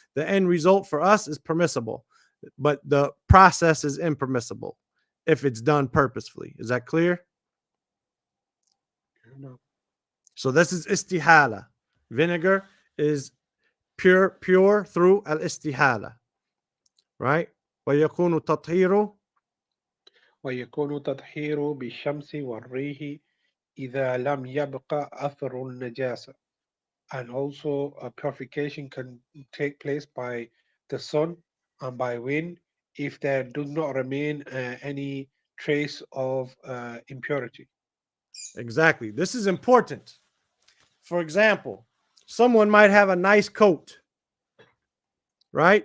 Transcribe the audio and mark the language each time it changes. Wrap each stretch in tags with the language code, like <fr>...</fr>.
<en>The end result for us is permissible, but the process is impermissible if it's done purposefully. Is that clear? No. So this is istihala. Vinegar is pure through al istihala, right?</en> <ar>ويكون تطهير ويكون تطهير بالشمس والريح إذا لم يبقى أثر النجاسة.</ar> <en>And also purification can take place by the sun and by wind if there does not remain any trace of impurity. Exactly. This is important. For example, someone might have a nice coat, right?</en>